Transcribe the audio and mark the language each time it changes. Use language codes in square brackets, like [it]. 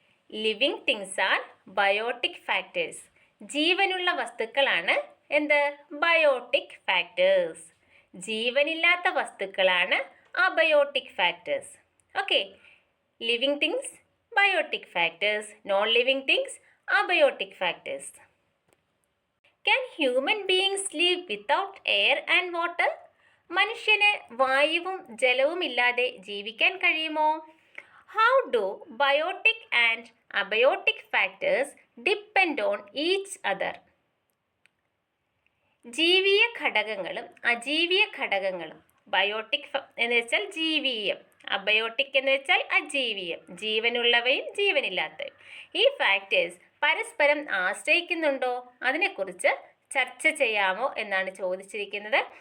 [en] Living things are biotic factors. [ml] ജീവനുള്ള വസ്തുക്കളാണ് എന്ത്? Biotic factors. ജീവനില്ലാത്ത വസ്തുക്കളാണ് abiotic factors. [en] Okay, living things biotic factors, non living things abiotic factors. Can human beings live without air and water? [ml] മനുഷ്യന് വായുവും ജലവും ഇല്ലാതെ ജീവിക്കാൻ കഴിയുമോ? [en] How do biotic and abiotic factors depend on each other? [ml] ജീവിയ ഘടകങ്ങളും അജീവിയ ഘടകങ്ങളും, ബയോട്ടിക് എന്ന് വെച്ചാൽ ജീവിയം, അബയോട്ടിക് എന്ന് വെച്ചാൽ അജീവിയം, ജീവനുള്ളവയും ജീവനില്ലാത്തവയും. ഈ ഫാക്ടേഴ്സ് പരസ്പരം ആശ്രയിക്കുന്നുണ്ടോ? അതിനെക്കുറിച്ച് ചർച്ച ചെയ്യാമോ എന്നാണ് ചോദിച്ചിരിക്കുന്നത്.